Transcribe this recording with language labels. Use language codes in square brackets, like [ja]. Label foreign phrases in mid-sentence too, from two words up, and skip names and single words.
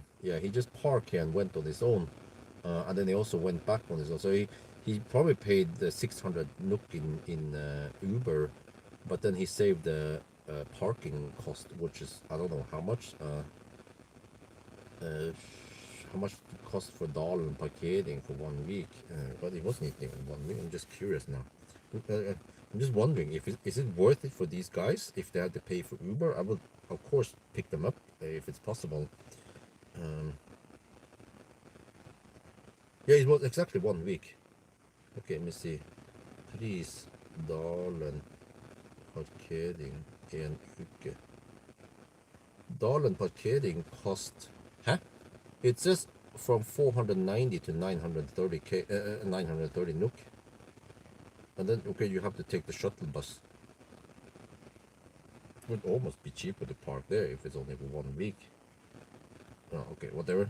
[en] Yeah, he just parked here and went on his own, and then he also went back on his own. So he probably paid the 600 NOK in Uber, but then he saved the parking cost, which is I don't know how much. How much it cost for Dalen parkering for 1 week, but it wasn't even 1 week. I'm just curious now. I'm just wondering if is it worth it for these guys if they had to pay for Uber. I would of course pick them up if it's possible. Yeah, it was exactly 1 week. Okay, let me see. [no] Pris Dalen parkering en uke. [en] Dalen parkering cost. Huh? It says from 490 to 930 NOK. And then okay, you have to take the shuttle bus. It would almost be cheaper to park there if it's only for 1 week. Oh, okay, whatever.